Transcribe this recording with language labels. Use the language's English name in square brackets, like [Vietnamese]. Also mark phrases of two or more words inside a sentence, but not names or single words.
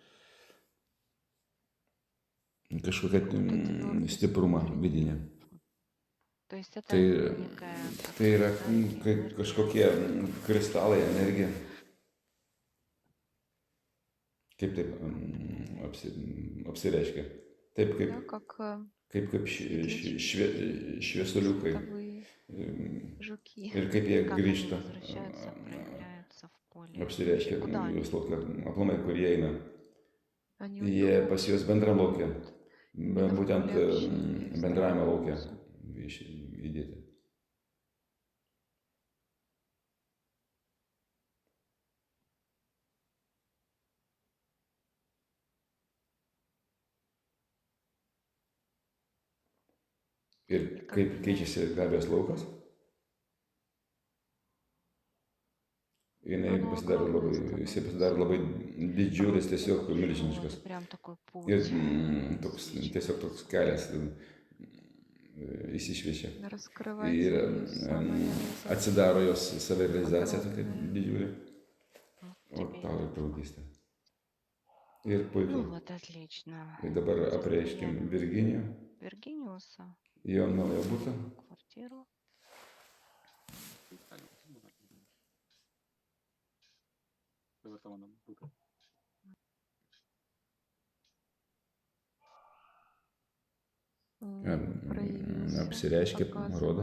[Lithuanian] Kažkokią [Russian] Какую-то твердость [Lithuanian] stiprumą [Russian] внутреннюю. [Lithuanian] vidinį. [Russian] То есть это [Lithuanian] Tai, [Russian] некая [Lithuanian] tai yra [Russian] энергия, [Lithuanian] kaip [Russian] энергия. [Lithuanian] kažkokie kristalai, energija. Kaip taip apsireiškia? Taip [Russian] Да, как [Lithuanian] kaip šviesuliukai. [Russian] световые жуки. [Lithuanian] Ir kaip jie [Russian] Как они [Lithuanian] grįžta, [Russian] возвращаются, проявляются в поле. [Lithuanian] apsireiškia, [Russian] Куда они? [Lithuanian] jos laukia, aplamai, kur jie eina. [Russian] Они [Lithuanian] Jie [Russian] уходят, [Lithuanian] pas juos bendram laukia, [Russian] именно в [Lithuanian] būtent [Russian] поле общения с [Lithuanian] bendravimo laukia [Russian] Гаусом. [Lithuanian] įdėti. Ir kaip keičiasi Gabijos laukas, [Russian] Оно [Lithuanian] pasidaro labai, [Russian] огромное [Lithuanian] jisai [Russian] становится. [Lithuanian] pasidaro labai didžiulis, tiesiog [Russian] Вот, [Lithuanian] milžiniškas. [Russian] прям такой [Lithuanian] Ir [Russian] путь [Lithuanian] toks, [Russian] насыщенный. [Lithuanian] tiesiog toks kelias įsišviečia. [Russian] Раскрывается [Lithuanian] Ir [Russian] ее самореализация. [Lithuanian] atsidaro jos savirealizacija tokia [Russian] Огромная. [Lithuanian] didžiulė. [Russian] Вот [Lithuanian] O [Russian] тебе и [Lithuanian] tau ir [Russian] вот. [Lithuanian] draugystė. Ir [Russian] Ну [Lithuanian] puiku. [Russian] вот, отлично. [Lithuanian] Ir dabar [Russian] Сейчас [Lithuanian] apreiškim [Russian] проверим [Lithuanian] Virginijų, [Russian] Виргиниуса, [Lithuanian] jo naują butą. [Russian] квартиру. В этом она будет. Проявился, [Lithuanian] Apsireiškia, rodo.